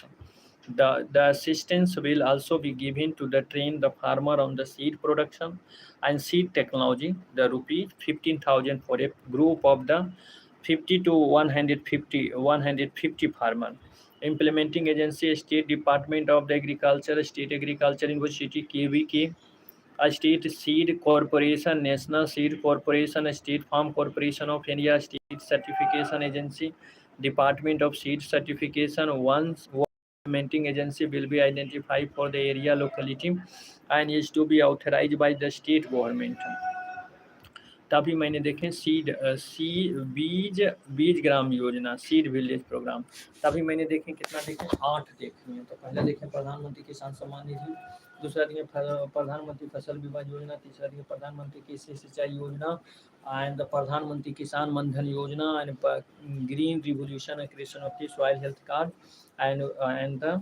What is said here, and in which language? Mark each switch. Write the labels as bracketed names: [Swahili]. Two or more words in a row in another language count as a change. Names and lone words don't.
[English] The assistance will also be given to the train the farmer on the seed production and seed technology. The rupee 15,000 for a group of the 50 to 150 farmer. Implementing agency State Department of the Agriculture, State Agriculture University KVK, a state seed corporation, national seed corporation, a state farm corporation of India, state certification agency, department of seed certification. Once implementing agency will be identified for the area locality and is to be authorized by the state government. [Hindi] तभी मैंने देखे बीज बीज ग्राम योजना, [English] seed village program, [Hindi] तभी मैंने देखे कितना देखे 8 देखे हैं। तो पहला देखे प्रधानमंत्री किसान सम्मान निधि, दूसरा देखे प्रधानमंत्री फसल बीमा योजना, तीसरा देखे प्रधानमंत्री कृषि सिंचाई योजना एंड प्रधानमंत्री किसान मनधन योजना एंड [English] green revolution and creation of the soil health card and